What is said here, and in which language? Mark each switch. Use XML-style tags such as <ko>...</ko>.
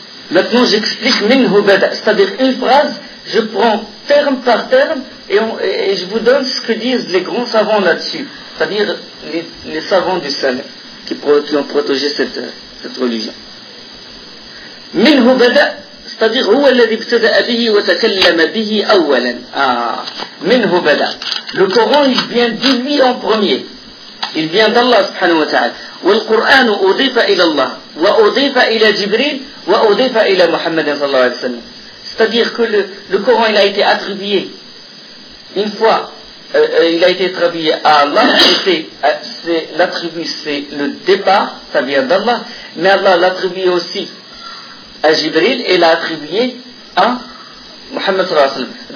<fr>Maintenant, j'explique</fr> <ar>minhu bada,</ar> <fr>c'est-à-dire une phrase, je prends terme par terme et je vous donne ce que disent les grands savants là-dessus. C'est-à-dire les savants du Salaf qui ont protégé cette religion.</fr> <ar>Minhu bada, الصديق هو الذي ابتدأ به وتكلم به أولا. منه بدأ.</ar> <fr>Le Coran vient de lui en premier. Il vient d'Allah</fr> <ar>سبحانه وتعالى. والقرآن أضيف إلى الله وأضيف إلى جبريل وأضيف إلى محمد صلى الله عليه وسلم.</ar> <fr>C'est-à-dire que le Coran il a été attribué une fois. Il a été attribué à Allah, c'est le départ, ça vient d'Allah, mais Allah l'a attribué aussi à Jibril et l'a attribué à Muhammad sallallahu alayhi wa sallam.</fr>